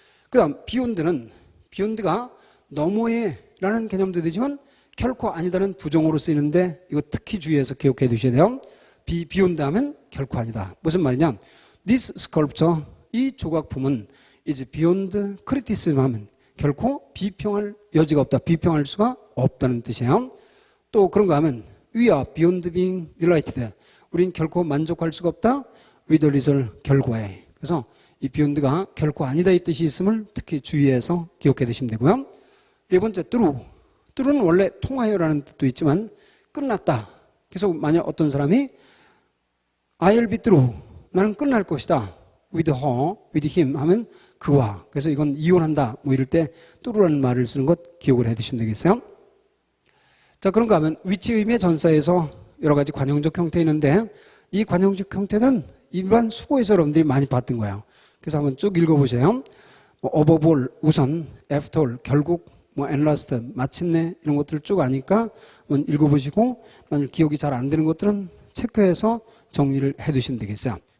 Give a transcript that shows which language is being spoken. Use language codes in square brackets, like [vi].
[ko] 그 다음 beyond가 너머에 라는 개념도 되지만 결코 아니다는 부정어로 쓰이는데 이거 특히 주의해서 기억해 두셔야 돼요. beyond 하면 결코 아니다. 무슨 말이냐? [en] This sculpture, [ko] 이 조각품은 [en] is beyond criticism [ko] 하면 결코 비평할 여지가 없다. 비평할 수가 없다는 뜻이에요. [en] 또 그런가 하면 We are beyond being delighted. [ko] 우린 결코 만족할 수가 없다. [en] With the result, [ko] 결과에. 그래서 이 beyond가 결코 아니다 이 뜻이 있음을 특히 주의해서 기억해 두시면 되고요. 네 번째, through는 원래 통하여라는 뜻도 있지만 끝났다. 그래서 만약 어떤 사람이 [en] I'll be through. [ko] 나는 끝날 것이다. [en] With her, with him [ko] 하면 그와. 그래서 이건 이혼한다. 뭐 이럴 때 through라는 말을 쓰는 것 기억을 해 두시면 되겠어요. 자, 그런가 하면 위치 의미의 전사에서 여러 가지 관용적 형태 있는데 이 관용적 형태는 일반 수고에서 여러분들이 많이 봤던 거예요. 그래서 한번 쭉 읽어보세요. 뭐 above all, 우선, after all, 결국, 뭐 and last, 마침내 이런 것들을 쭉 아니까 한번 읽어보시고 만약 기억이 잘 안 되는 것들은 체크해서 정리를 해 두시면 되겠어요.